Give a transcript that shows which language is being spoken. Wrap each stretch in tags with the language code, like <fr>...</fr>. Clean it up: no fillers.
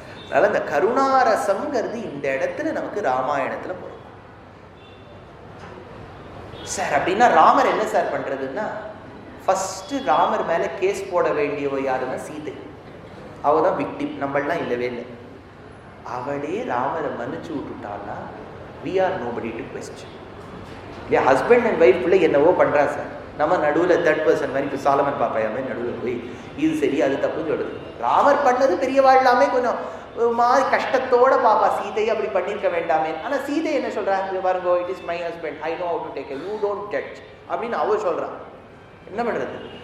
<ta>அதனால இந்த கருணாரசம்ங்கிறது இந்த இடத்துல நமக்கு ராமாயணத்துல போறோம் சார். அப்படின்னா ராமர் என்ன சார் பண்றதுன்னா, ஃபர்ஸ்ட் ராமர் மேல கேஸ் போட வேண்டியவ யாருன்னா சீதை. அவதான் விக்டிம், நம்மளாம் இல்லவே இல்லை. அவளே ராமரை மன்னிச்சு விட்டுட்டான்னா</ta> <en>we are nobody to question.</en> <ta>இல்லையா? ஹஸ்பண்ட் அண்ட் ஒய்ஃப் பிள்ளை என்னவோ பண்றா சார், நம்ம நடுவில் 3rd person மாதிரி இப்போ சாலமன் பாப்பாயா மாதிரி நடுவில் போய் இது சரி அது தப்புன்னு சொல்றது. ராமர் பண்ணது பெரியவா எல்லாமே கொஞ்சம் மாதிரி கஷ்டத்தோட பாப்பா, சீதையை அப்படி பண்ணியிருக்க வேண்டாமே. ஆனா சீதை என்ன சொல்றாங்க பாருங்க,</ta> <en>it is my husband, I know how to take care, you don't judge</en> <ta>அப்படின்னு அவ சொல்றான். என்ன பண்றது?</ta>